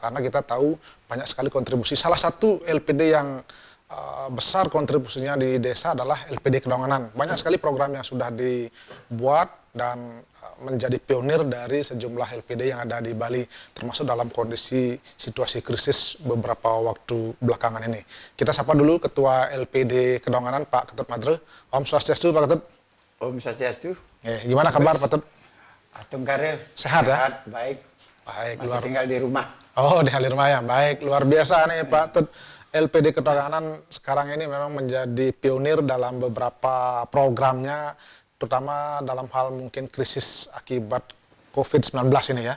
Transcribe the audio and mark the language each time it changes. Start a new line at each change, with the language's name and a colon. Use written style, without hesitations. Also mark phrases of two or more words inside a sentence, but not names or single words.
Indonesian: Karena kita tahu banyak sekali kontribusi. Salah satu LPD yang besar kontribusinya di desa adalah LPD Kedonganan. Banyak sekali program yang sudah dibuat dan menjadi pionir dari sejumlah LPD yang ada di Bali, termasuk dalam kondisi situasi krisis beberapa waktu belakangan ini. Kita sapa dulu Ketua LPD Kedonganan, Pak Ketut Madre. Om Swastiastu, Pak Ketut. Om Swastiastu. Gimana kabar, Pak Ketut? Astungkare. Sehat ya? Sehat, baik. Baik. Masih tinggal di rumah. Oh, tinggal di rumah ya. Baik, luar biasa nih Pak Ketut. LPD Kedonganan sekarang ini memang menjadi pionir dalam beberapa programnya, terutama dalam hal mungkin krisis akibat COVID-19 ini ya.